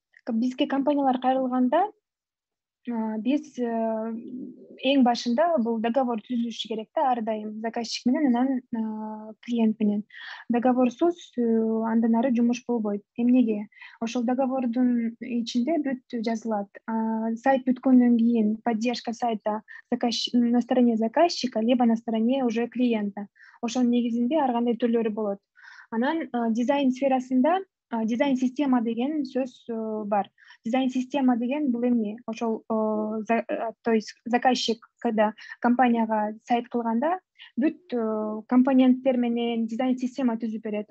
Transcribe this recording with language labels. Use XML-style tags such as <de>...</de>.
<ky>Бизге компаниялар кайрылганда биз эң башында бул договор түзүлүшү керек да, ар дайым заказчик менен, анан клиент менен. Договорсуз андан ары жумуш болбойт. Эмнеге? Ошол договордун ичинде бүт жазылат. Сайт бүткөндөн кийин</ky> <ru>поддержка сайта на стороне заказчика, либо на стороне уже клиента.</ru> <ky>Ошонун негизинде ар кандай түрлөрү болот. Анан дизайн сферасында дизайн система деген сөз бар. Дизайн система деген бул эмне? Ошол</ky> <ru>то есть заказчик, когда</ru> <ky>компанияга сайт кылганда, бүт компоненттер менен дизайн система түзүп берет.</ky>